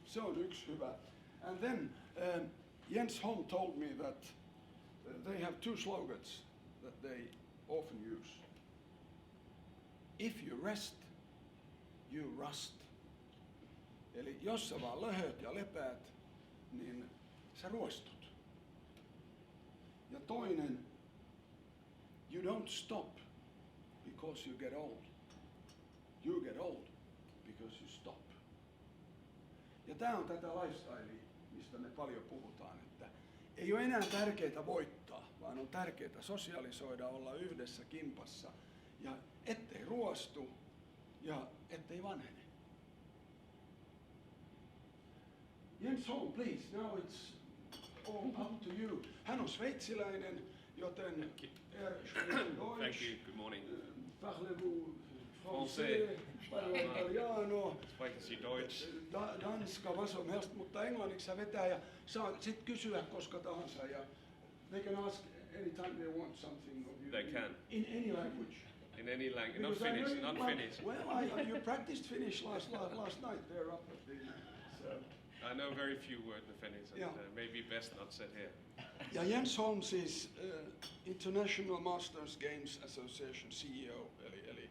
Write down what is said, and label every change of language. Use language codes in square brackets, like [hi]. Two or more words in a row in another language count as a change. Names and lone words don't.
[fi] Se on yksi hyvä. [en] And then Jens Holm told me that they have two slogans that they often use. If you rest, you rust. [fi] Eli jos sä vaan löhöt ja lepäät, niin sä ruostut. Ja toinen, [en] you don't stop because you get old. You get old because you stop. [fi] Ja tää on tätä lifestylea, mistä me paljon puhutaan, että ei ole enää tärkeää voittaa, vaan on tärkeää sosialisoida, olla yhdessä kimpassa ja ettei ruostu ja ettei vanhene. [en] Jens Holm, please, now it's all up to you. [fi] Hän on sveitsiläinen, joten Deutsch. [en] Thank you, good morning. [fr] Parlez-vous français, italiano, [de] Sprechen Sie Deutsch? [sv] Danska, was som helst, [fi] mutta englanniksi sä vetää ja saa sit kysyä koska tahansa ja [en] they can ask anytime they want something of you. They can. In any language. In any language, not Because I know Finnish, you- not Finnish. Well, you practiced Finnish last night there up at the... So. I know very few words in Finnish, and Yeah. maybe best not said here. [fi] Ja Jens Holm siis International Masters Games Association CEO, eli